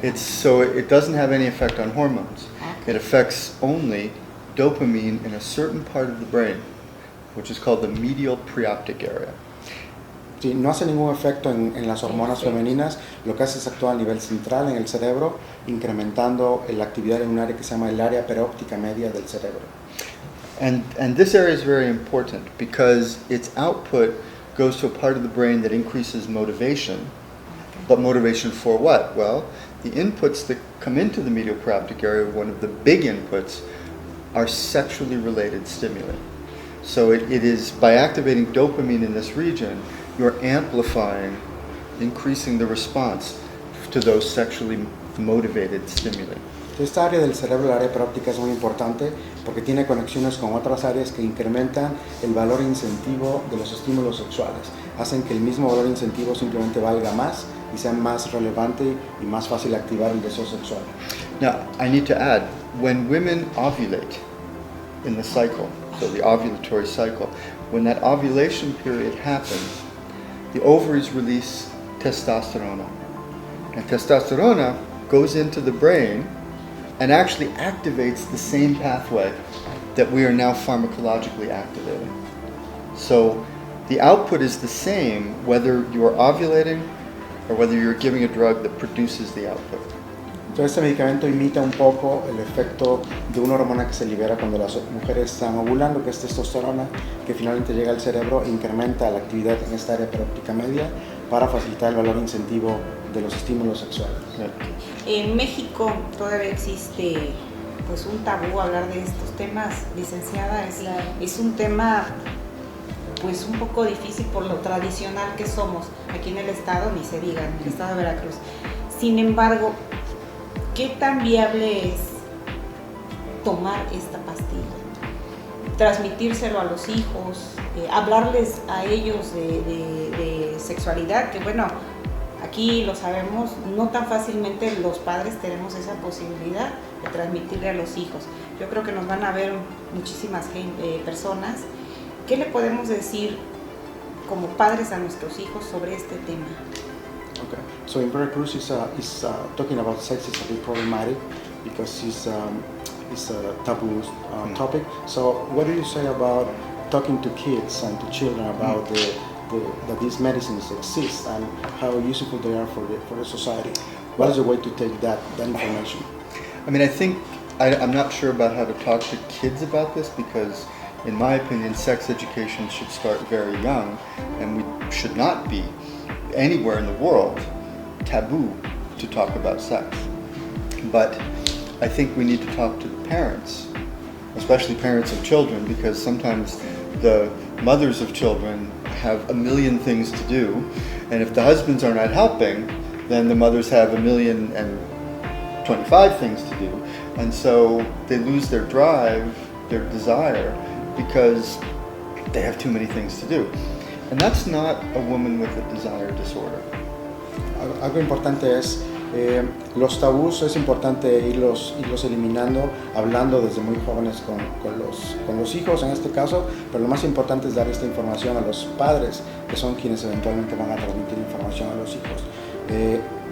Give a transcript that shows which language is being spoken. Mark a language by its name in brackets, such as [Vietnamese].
[English] It doesn't have any effect on hormones. Okay. It affects only dopamine in a certain part of the brain, which is called the medial preoptic area. [Spanish] Sí, no hace ningún efecto en las hormonas femeninas, lo que hace es actuar a nivel central en el cerebro, incrementando la actividad en un área que se llama el área perióptica media del cerebro. [English] And this area is very important because its output goes to a part of the brain that increases motivation. But motivation for what? Well, the inputs that come into the medial preoptic area, one of the big inputs, are sexually related stimuli. So it is by activating dopamine in this region, you're amplifying, increasing the response to those sexually motivated stimuli. [Spanish] Esta área del cerebro, la área perióptica, es muy importante porque tiene conexiones con otras áreas que incrementan el valor incentivo de los estímulos sexuales. Hacen que el mismo valor incentivo simplemente valga más y sea más relevante y más fácil activar el deseo sexual. [English] Now, I need to add, when women ovulate in the cycle, so the ovulatory cycle, when that ovulation period happens, the ovaries release testosterone. And testosterone goes into the brain and actually activates the same pathway that we are now pharmacologically activating. So the output is the same whether you are ovulating or whether you're giving a drug that produces the output. [Spanish] Entonces este medicamento imita un poco el efecto de una hormona que se libera cuando las mujeres están ovulando, que es testosterona, que finalmente llega al cerebro e incrementa la actividad en esta área perióptica media para facilitar el valor incentivo de los estímulos sexuales. En México todavía existe pues un tabú hablar de estos temas, licenciada, es un tema pues un poco difícil por lo tradicional que somos aquí en el estado, ni se diga, en el estado de Veracruz. Sin embargo, ¿qué tan viable es tomar esta pastilla? Transmitírselo a los hijos, hablarles a ellos de sexualidad, que bueno, aquí lo sabemos, no tan fácilmente los padres tenemos esa posibilidad de transmitirle a los hijos. Yo creo que nos van a ver muchísimas personas. ¿Qué le podemos decir como padres a nuestros hijos sobre este tema? Okay. [English] So in Veracruz is talking about sex is a bit problematic because it's a taboo topic. So what do you say about talking to kids and to children about that these medicines exist and how useful they are for the society? What is the way to take that information? I mean, I think I'm not sure about how to talk to kids about this because, in my opinion, sex education should start very young, and we should not be anywhere in the world taboo to talk about sex. But I think we need to talk to the parents, especially parents of children, because sometimes the mothers of children have a million things to do, and if the husbands are not helping, then the mothers have 1,025 things to do, and so they lose their drive, their desire, because they have too many things to do. And that's not a woman with a desire disorder. [Spanish] Algo importante es, los tabús es importante irlos eliminando, hablando desde muy jóvenes con los hijos en este caso, pero lo más importante es dar esta información a los padres, que son quienes eventualmente van a transmitir información a los hijos.